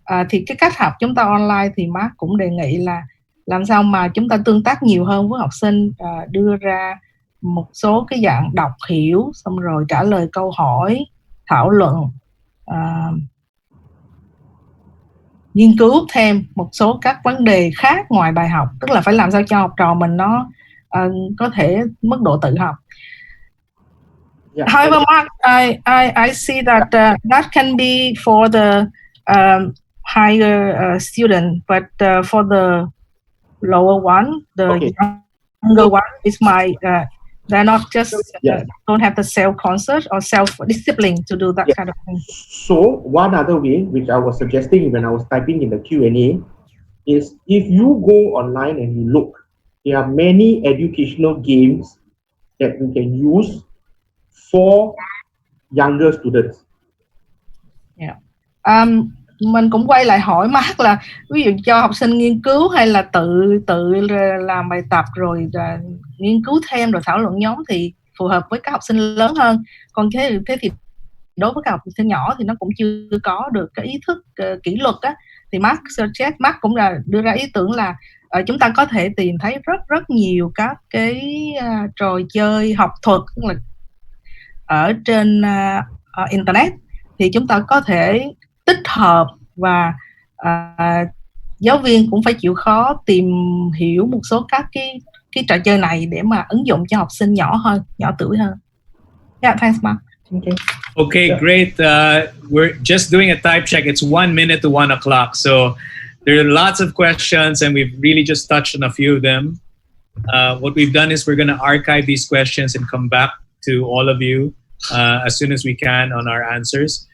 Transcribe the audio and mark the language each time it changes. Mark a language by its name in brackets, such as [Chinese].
[Vietnamese] Thì cái cách học chúng ta online thì Mark cũng đề nghị là làm sao mà chúng ta tương tác nhiều hơn với học sinh, đưa ra một số cái dạng đọc hiểu, xong rồi trả lời câu hỏi, thảo luận, nghiên cứu thêm một số các vấn đề khác ngoài bài học, tức là phải làm sao cho học trò mình nó có thể mức độ tự học. [English] Yeah. However, Mark, I see that that can be for the higher student, but for the lower one, the younger one, is my they're not just don't have the self-conscious or self-discipline to do that kind of thing. So one other way, which I was suggesting when I was typing in the Q&A, is if you go online and you look, there are many educational games that you can use for younger students. Yeah. [Vietnamese] Mình cũng quay lại hỏi Mark là ví dụ cho học sinh nghiên cứu hay là tự làm bài tập rồi nghiên cứu thêm rồi thảo luận nhóm thì phù hợp với các học sinh lớn hơn. Còn thế thì đối với các học sinh nhỏ thì nó cũng chưa có được cái ý thức kỷ luật á, thì Mark cũng là đưa ra ý tưởng là chúng ta có thể tìm thấy rất nhiều các cái trò chơi học thuật là ở trên internet, thì chúng ta có thể tích hợp và giáo viên cũng phải chịu khó tìm hiểu một số các cái trò chơi này để mà ứng dụng cho học sinh nhỏ tuổi hơn. [English] Yeah, thanks, Mark. Okay, great. We're just doing a type check. It's 1 minute to 1 o'clock. So There are lots of questions, and we've really just touched on a few of them. What we've done is we're going to archive these questions and come back to all of you as soon as we can on our answers.